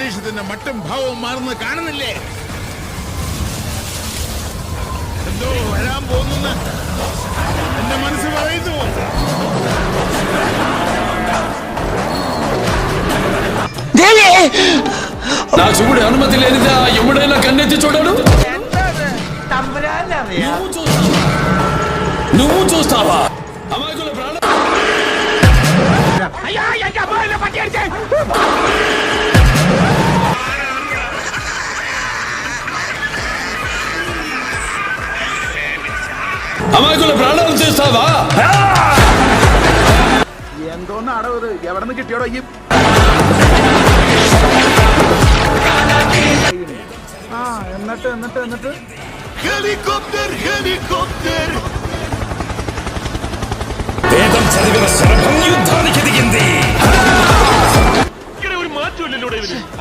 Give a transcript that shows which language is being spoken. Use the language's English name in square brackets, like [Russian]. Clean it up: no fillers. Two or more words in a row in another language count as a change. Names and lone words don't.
[Malayalam] അദ്ദേഹത്തിന്റെ മട്ടും ഭാവവും മാറുന്നത് കാണുന്നില്ലേ? എന്തോ വരാൻ പോകുന്ന എന്റെ മനസ്സ് പറയുന്നു. [Telugu] నా చూడు అనుమతి లేనిదా ఎవడైనా కన్నెత్తి చూడడు. నువ్వు చూస్తావా? అమాయకుల ప్రాణం అమాయకుల ప్రాణాలు చేస్తావా? [Malayalam] എന്തോന്ന് അടവ് എവിടെ നിന്ന് കിട്ടിയോടോ ഈ എന്നിട്ട് ഹെലികോപ്റ്റർ ഹെലികോപ്റ്റർ [Telugu] వేదం చదివిన శరభం యుద్ధానికి దిగింది. [Malayalam] ഒരു മാറ്റമില്ലല്ലോ